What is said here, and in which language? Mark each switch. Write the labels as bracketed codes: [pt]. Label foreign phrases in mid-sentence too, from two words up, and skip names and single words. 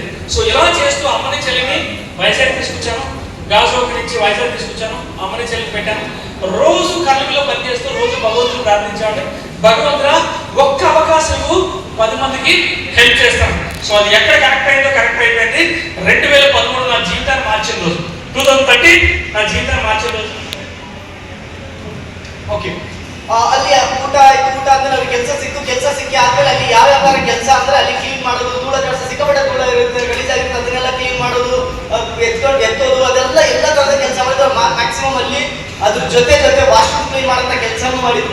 [te] సో ఇలా చేస్తూ అమ్మని చెల్లిని వైజాగ్ తీసుకొచ్చాను, గాజువాక నుంచి వైజాగ్ తీసుకొచ్చాను, అమ్మని చెల్లిని పెట్టాను. రోజు కళ్ళలో పనిచేస్తూ రోజు భగవంతుని ప్రార్థించాడు, భగవంతుడా ఒక్క అవకాశం 10 మందికి హెల్ప్ చేస్తాను. సో అది ఎక్కడ కరెక్ట్ అయిందో కరెక్ట్ అయిపోయింది. 2013 నా జీవితాన్ని మార్చిన రోజు, 2013 నా జీవితాన్ని మార్చిన రోజు. [kn] ಓಕೆ, ಅಲ್ಲಿ ಊಟ ಆಯ್ತು. ಊಟ ಆದ್ಮೇಲೆ ಅವ್ರಿಗೆ ಕೆಲಸ ಸಿಕ್ಕಿ ಆದ್ಮೇಲೆ ಅಲ್ಲಿ ಯಾವ ವ್ಯಾಪಾರ ಕೆಲಸ ಅಂದ್ರೆ ಅಲ್ಲಿ ಕ್ಲೀನ್ ಮಾಡೋದು, ಧೂಳ ಕೆಲಸ, ಸಿಕ್ಕಾಪಟ್ಟೆ ಧೂಳ ಇರುತ್ತೆ, ಗಲೀಜಾಗಿರುತ್ತೆ, ಅದನ್ನೆಲ್ಲ ಕ್ಲೀನ್ ಮಾಡೋದು, ಎತ್ತೋದು, ಅದೆಲ್ಲ ಎಲ್ಲ ತರದ ಕೆಲಸ ಮಾಡಿದ್ರು. ಮ್ಯಾಕ್ಸಿಮಮ್ ಅಲ್ಲಿ ಅದ್ರ ಜೊತೆ [en] washroom clean [kn] ಮಾಡೋಂಥ ಕೆಲಸನೂ ಮಾಡಿದ್ರು.